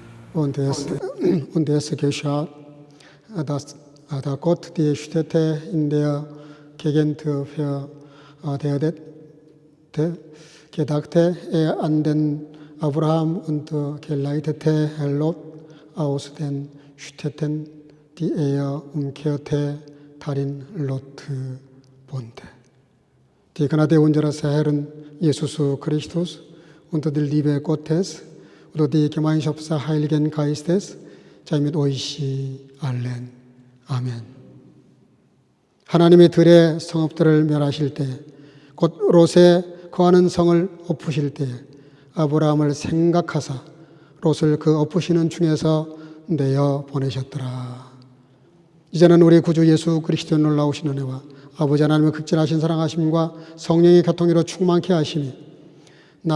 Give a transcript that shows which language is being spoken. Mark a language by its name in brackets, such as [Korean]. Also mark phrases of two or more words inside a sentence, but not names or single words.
[German] und es geschah, dass Gott die Städte in der Gegend gedachte er an den Abraham und geleitete Lot aus den Städten, die er umkehrte, darin Lot wohnte. Die Gnade unseres Herrn Jesus Christus und die Liebe Gottes und die Gemeinschaft des Heiligen Geistes sei mit euch allen. [Korean] 아멘. 하나님의 들의 성읍들을 멸하실 때, 곧 롯에 거하는 성을 엎으실 때 아브라함을 생각하사 롯을 그 엎으시는 중에서 내어 보내셨더라. 이제는 우리 구주 예수 그리스도의 놀라우신 은혜와 아버지 하나님의 극진하신 사랑하심과 성령의 교통으로 충만케 하심이 나